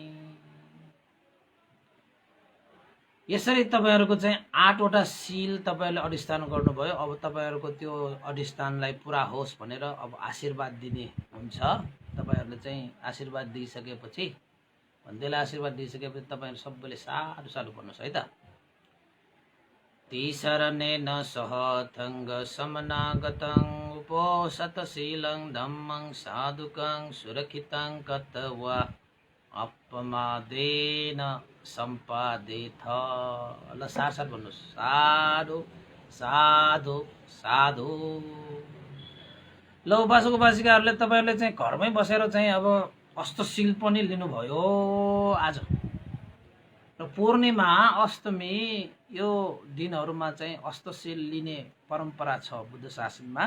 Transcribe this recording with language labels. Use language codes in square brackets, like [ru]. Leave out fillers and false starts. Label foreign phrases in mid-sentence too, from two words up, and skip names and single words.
[ne] यसरी तपाईहरुको चाहिँ 8 वटा सील तपाईहरुले अधिष्ठान गर्नुभयो। अब तपाईहरुको त्यो अधिष्ठानलाई पूरा होस् भनेर अब आशीर्वाद दिने हुन्छ। तपाईहरुले चाहिँ आशीर्वाद दिइसकेपछि भन्दैले आशीर्वाद दिइसकेपछि तपाईहरु सबैले साधु साधु भन्नुस् है त। [pi] तिसरनेन सह थंग समनागतं उपोषतशीलं धम्मं साधुकं सुरक्षितं कत्वा अपमादेन सम्पादेथ। [ne] ल साथ भन्नुस्। साधु साधु साधु। ल उपासक उपासिकाहरूले तपाईहरुले चाहिँ घरमै बसेर चाहिँ अब अष्टशील पनि लिनुभयो आज। र पूर्णिमा अष्टमी यो दिनहरुमा चाहिँ अष्टशील लिने परम्परा छ बुद्ध शासनमा।